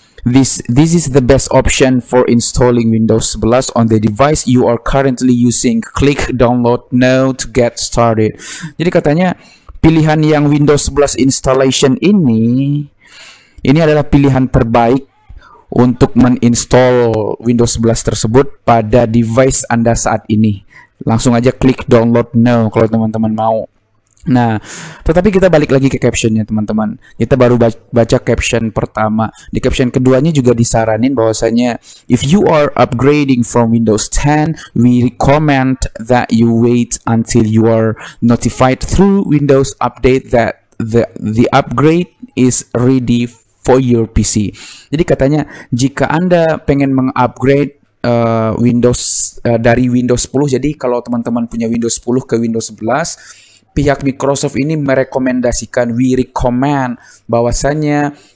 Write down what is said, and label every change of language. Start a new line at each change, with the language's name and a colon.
English: This is the best option for installing Windows 11 on the device you are currently using. Click download now to get started.
Indonesian: Jadi katanya pilihan yang Windows 11 installation ini adalah pilihan terbaik untuk menginstall Windows 11 tersebut pada device Anda saat ini. Langsung aja klik download now kalau teman-teman mau. Nah, tetapi kita balik lagi ke captionnya teman-teman. Kita baru baca caption pertama. Di caption keduanya juga disaranin bahwasanya
English: if you are upgrading from Windows 10, we recommend that you wait until you are notified through Windows Update that the upgrade is ready for your PC.
Indonesian: Jadi katanya jika Anda pengen mengupgrade Windows dari Windows 10, jadi kalau teman-teman punya Windows 10 ke Windows 11, pihak Microsoft ini merekomendasikan,
English: we recommend
Indonesian: bahwasanya